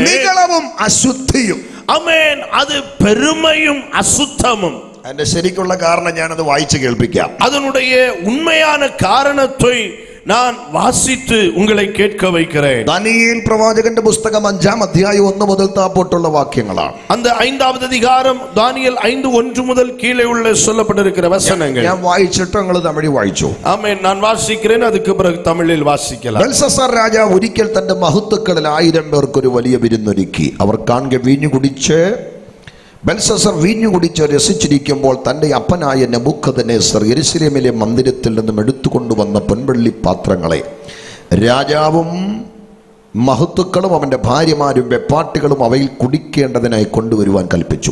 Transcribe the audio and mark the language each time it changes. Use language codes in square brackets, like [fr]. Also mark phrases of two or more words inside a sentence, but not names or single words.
[ml] നിഗളവും അശുദ്ധിയും. [ta] ஆமென். அது பெருமையும் அசுத்தமும். [ml] അതിന്റെ ശരിക്കുള്ള കാരണം ഞാനത് വായിച്ചു കേൾപ്പിക്കാം. [ta] அதனுடைய உண்மையான காரணத்தை நான் வாசித்து உங்களை கேட்க வைக்கிறேன். [ml] ദാനിയേൽ പ്രവാചകന്റെ പുസ്തകം 5-ാം അധ്യായം 1 മുതൽ താഴോട്ടുള്ള വാക്യങ്ങളാണ്. [ta] அந்த 5வது அதிகாரம் தானியேல் 5:1 முதல் கீழே உள்ள சொல்லப்பட்டிருக்கிற வசனங்கள் [ml] ഞാൻ വായിച്ചിട്ട് നിങ്ങൾ തമിഴ് വായിച്ചു. [ta] ஆமென். நான் வாசிக்கிறேன். அதுக்கு பிறகு தமிழில் வாசிக்கலாம். [ml] ബെൽസസർ രാജാവ് ഒരിക്കൽ തന്റെ മഹത്തുക്കളിൽ 1000 പേർക്ക് ഒരു വലിയ വിരുന്നൊരുക്കി. അവർ കാണെ വീഞ്ഞു കുടിച്ച് ബെൽസസർ വീഞ്ഞു കുടിച്ച് രസിച്ചിരിക്കുമ്പോൾ തന്റെ അപ്പനായ നെബൂഖദ്നേസർ യെരൂശലേമിലെ മന്ദിരത്തിൽ നിന്നും എടുത്തുകൊണ്ടുവന്ന പൊൻവെള്ളി പാത്രങ്ങളെ രാജാവും മഹത്തുക്കളും അവന്റെ ഭാര്യമാരും വെപ്പാട്ടികളും അവയിൽ കുടിക്കേണ്ടതിനായി കൊണ്ടുവരുവാൻ കൽപ്പിച്ചു.